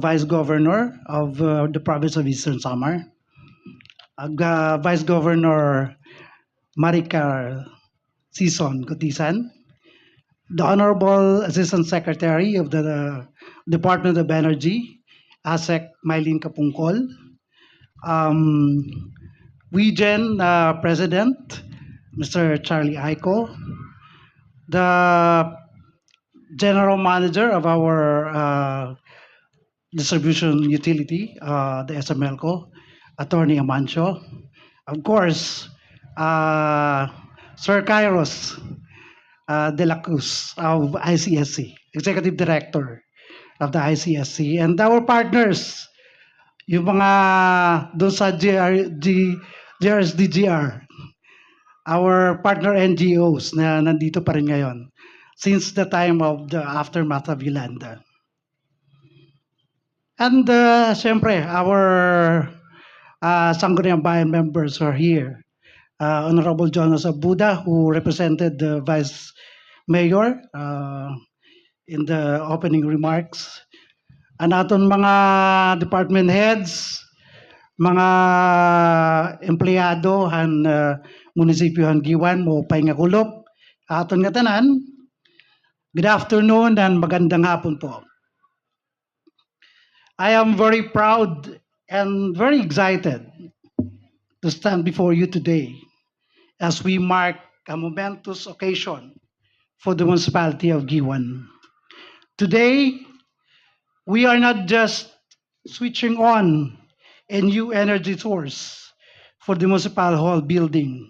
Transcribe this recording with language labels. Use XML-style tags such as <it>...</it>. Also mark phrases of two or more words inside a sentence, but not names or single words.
<en>Vice Governor of the Province of Eastern Samar, Vice Governor Maricar Sison Cotisan, the Honorable Assistant Secretary of the Department of Energy, ASEC Mylene Kapungkol, WeGen President, Mr. Charlie Aiko, the General Manager of our distribution utility, the SMLCO, Attorney Amancio, of course, Sir Kairos De La Cruz of ICSC, Executive Director of the ICSC, and our partners,</en> <tl>yung mga doon sa</tl> <en>JRSDGR, our partner NGOs</en> <tl>na nandito pa rin ngayon</tl> <en>since the time of the aftermath of Yolanda. And siyempre, our Sangguniang Bayan members are here. Honorable Jonas Abuda, who represented the Vice Mayor in the opening remarks.</en> <war>Ang aton mga</war> <en>department heads,</en> <war>mga empleyado han munisipyo han Giwan mo pahinga kulop, aton nga tanan,</war> <en>good afternoon and</en> <tl>magandang hapon po.</tl> <en>I am very proud and very excited to stand before you today as we mark a momentous occasion for the municipality of Giwan. Today, we are not just switching on a new energy source for the municipal hall building.</en>